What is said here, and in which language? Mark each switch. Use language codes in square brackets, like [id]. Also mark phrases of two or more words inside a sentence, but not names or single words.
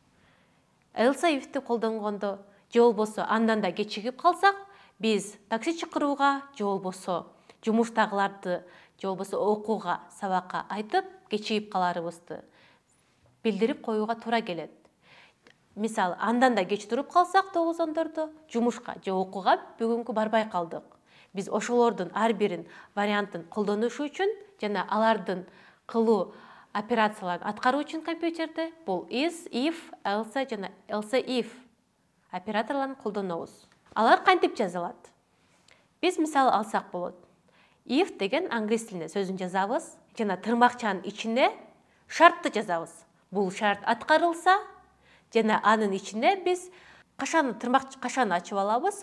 [en] Else if'ти [ky] колдонгондо же болбосо андан да кечигип калсак, биз такси чакырууга же болбосо жумуштагыларды же болбосо окууга, сабакка айтып, кечигип каларыбызды билдирип коюуга туура келет. Мисалы, андан да кеч туруп калсак 9-дордо жумушка же окууга бүгүнкү барбай калдык. Биз ошолордун ар бирин вариантын колдонуш үчүн жана алардын кылуу операцияларын аткаруу үчүн компьютерде бул [en] is, if, else [ky] жана [en] else if [ky] операторларын колдонобуз. Алар кантип жазылат? Биз мисалы алсак болот. If деген англис тилинде сөзүн жазабыз жана тырмакчанын ичине шартты жазабыз. Бул шарт аткарылса жана анын ичине биз кашаны кашаны ачып алабыз.